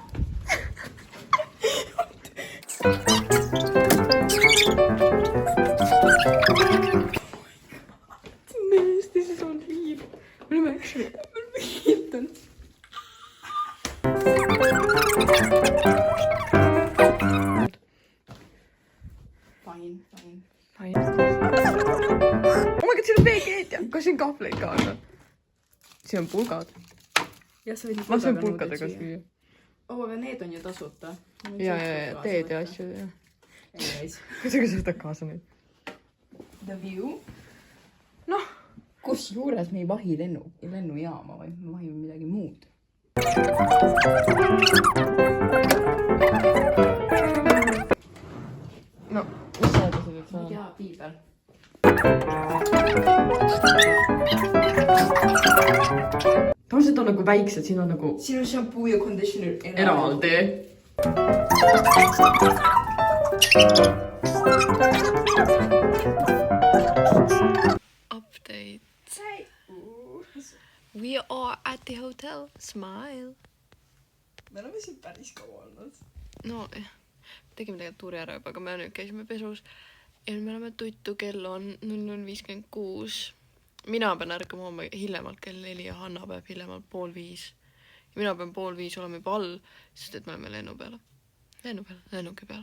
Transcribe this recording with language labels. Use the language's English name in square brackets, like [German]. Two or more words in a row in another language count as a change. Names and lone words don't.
[English] This is all real. What am I actually? Fine. Oh my god, [Estonian] siin on veekeetja. Kas siin kahvleid ka on? Siin on pulgad. Ma saan pulkadega süüa. Aga need on ju tasuta. Ja, teed ja asju. Kuidagi sa võtad kaasa nüüd? [English] The view. [Estonian] Noh. Kus juures me ei vahi lennujaama, vaid me vahime midagi muud. No, mis sa edasi nüüd saa? Jaa, piibel. Tavaliselt on nagu väiksed, siin on nagu... Siin on shampoo ja conditioner eraldi. [English] Update. We are at the hotel. Smile. [Estonian] Me oleme siin päris kaua olnud. No, tegime tegelikult tuuri ära juba, aga me nüüd käisime pesus. Ja me oleme tuttu, kell on 00:56. Mina pean ärkama homme hiljemalt kell 4 ja Hanna peab hiljemalt 4:30. Ja mina pean 4:30 olema juba all, sest et me oleme lennuki peale.